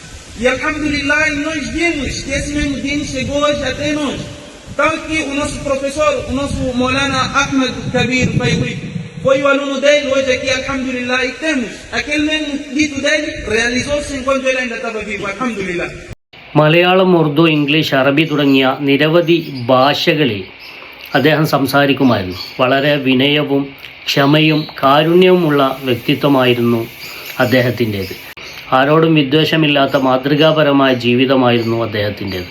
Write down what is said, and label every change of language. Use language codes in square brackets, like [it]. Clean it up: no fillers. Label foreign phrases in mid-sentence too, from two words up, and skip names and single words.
[pt] E alhamdulillah, nós vimos que esse mesmo Din chegou hoje até nós. Tanto que o nosso professor, o nosso Maulana Ahmed Kabir Fayri, foi o aluno dele, hoje aqui, alhamdulillah, e temos aquele mesmo dito dele, realizou-se enquanto ele ainda estava vivo, alhamdulillah. [ml] മലയാളം, ഉറുദു, ഇംഗ്ലീഷ്, അറബി തുടങ്ങിയ നിരവധി ഭാഷകളിൽ അദ്ദേഹം സംസാരിക്കുമായിരുന്നു. വളരെ വിനയവും ക്ഷമയും കാരുണ്യവുമുള്ള വ്യക്തിത്വമായിരുന്നു അദ്ദേഹത്തിൻ്റേത്. ആരോടും വിദ്വേഷമില്ലാത്ത മാതൃകാപരമായ ജീവിതമായിരുന്നു അദ്ദേഹത്തിൻ്റേത്.